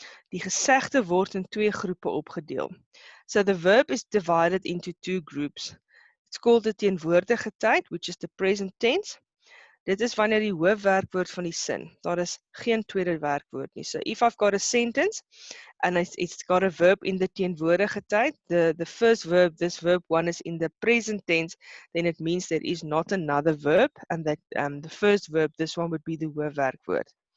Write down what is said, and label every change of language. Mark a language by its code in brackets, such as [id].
[af] Die gesegde word in twee groepe opgedeel. [en] So the verb is divided into two groups. It's called the teenwoordige tyd, which is the present tense. [af] Dit is wanneer die hoofwerkwoord van die sin. Daar is geen tweede werkwoord nie. [en] So if I've got a sentence and it's got a verb in the teenwoordige tyd, the first verb, this verb 1 is in the present tense, then it means there is not another verb, and that the first verb, this one would be the hoofwerkwoord.